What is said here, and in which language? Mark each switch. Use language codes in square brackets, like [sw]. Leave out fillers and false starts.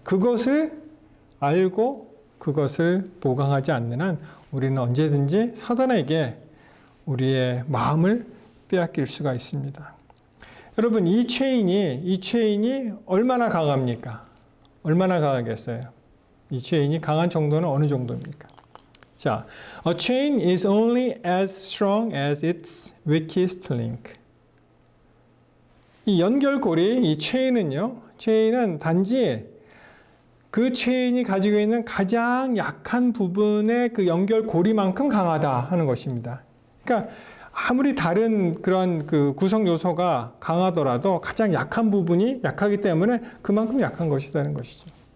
[ko] 그것을 알고 그것을 보강하지 않는 한 우리는 언제든지 사단에게 우리의 마음을 빼앗길 수가 있습니다. 여러분, 이 체인이 얼마나 강합니까? 얼마나 강하겠어요? 이 체인이 강한 정도는 어느 정도입니까? [en] 자, a chain is only as strong as its weakest link. [ko] 이 연결고리, 이 체인은 단지 그 체인이 가지고 있는 가장 약한 부분의 그 연결고리만큼 강하다 하는 것입니다. 그러니까 아무리 다른 그런 그 구성 요소가 강하더라도 가장 약한 부분이 약하기 때문에 그만큼 약한 것이라는 것이죠.